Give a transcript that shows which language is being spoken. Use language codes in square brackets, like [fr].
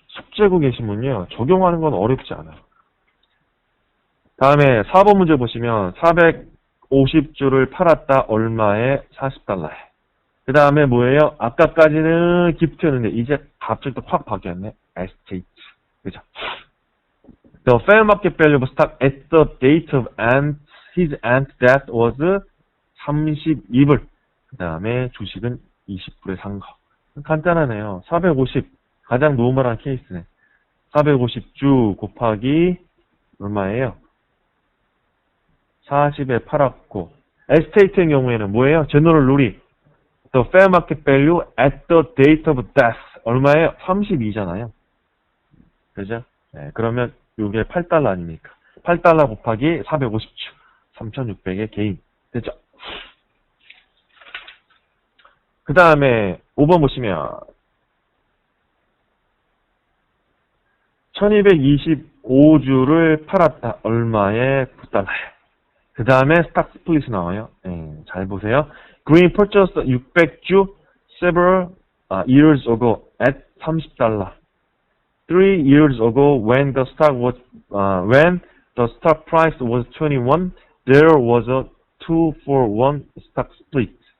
[ko] 숙제고 계시면요. 적용하는 건 어렵지 않아요. 다음에 4번 문제 보시면 450주를 팔았다. 얼마에? 40달러에. 그 다음에 뭐예요? 아까까지는 기프트였는데 이제 갑자기 또 확 바뀌었네. 에스테이트. 그죠? [en] The fair market value of stock at the date of his aunt's death was 32불. [ko] 그 다음에 주식은 20불에 산 거. 간단하네요. 450. 가장 노멀한 케이스네. 450주 곱하기 얼마예요? 40에 팔았고. 에스테이트의 경우에는 뭐예요? 제너럴 룰이 [en] The fair market value at the date of death. [ko] 얼마예요? 32잖아요. 그죠? 네, 그러면 이게 8달러 아닙니까? 8달러 곱하기 450주. 3,600의 개인. 되죠? 그 다음에 5번 보시면 1225주를 팔았다. 얼마에? 9달러에. 그 다음에 스탁 스플릿이 나와요. 잘 보세요. [en] Green purchased 600주 several years ago at 30달러. 3 years ago when the stock price was 21, there was a 2-for-1 stock split.